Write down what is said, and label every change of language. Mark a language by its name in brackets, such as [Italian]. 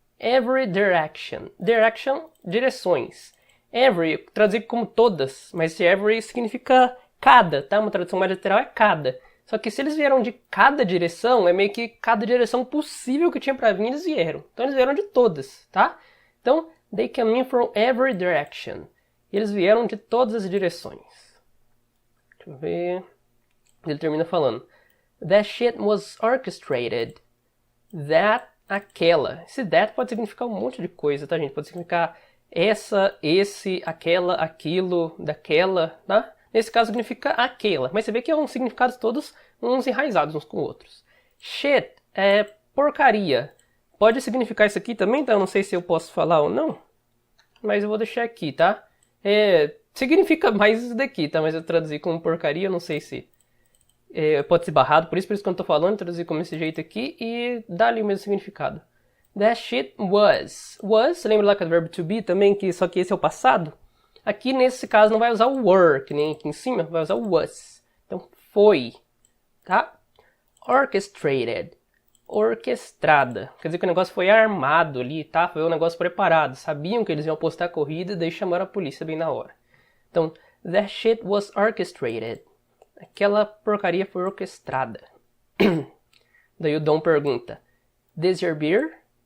[English] Every direction. Direction, direções. [Portuguese] Every, traduzir como todas, mas esse every significa cada, tá? Uma tradução mais literal é cada. Só que se eles vieram de cada direção, é meio que cada direção possível que tinha pra vir, eles vieram. Então eles vieram de todas, tá? Então, [English] they came in from every direction. [Portuguese] E eles vieram de todas as direções. Deixa eu ver. Ele termina falando. [English] That shit was orchestrated. [Portuguese] That, aquela. Esse that pode significar um monte de coisa, tá, gente? Pode significar essa, esse, aquela, aquilo, daquela, tá? Nesse caso significa aquela. Mas você vê que é um significados todos uns enraizados uns com outros. Shit é porcaria. Pode significar isso aqui também, tá? Eu não sei se eu posso falar ou não. Mas eu vou deixar aqui, tá? Significa mais isso daqui, tá? Mas eu traduzi como porcaria, eu não sei se pode ser barrado. Por isso que eu tô falando, traduzi como esse jeito aqui e dá ali o mesmo significado. [English] That shit was. [Portuguese] Was, lembra lá que é o verbo to be também, só que esse é o passado? Aqui nesse caso não vai usar o were, que nem aqui em cima, vai usar o was. Então foi, tá? Orchestrated. orquestrada. Quer dizer que o negócio foi armado ali, tá? Foi um negócio preparado. Sabiam que eles iam apostar a corrida e daí chamaram a polícia bem na hora. Então, [English] that shit was orchestrated. [Portuguese] Aquela porcaria foi orquestrada. Daí o Dom pergunta, [English] this your beer?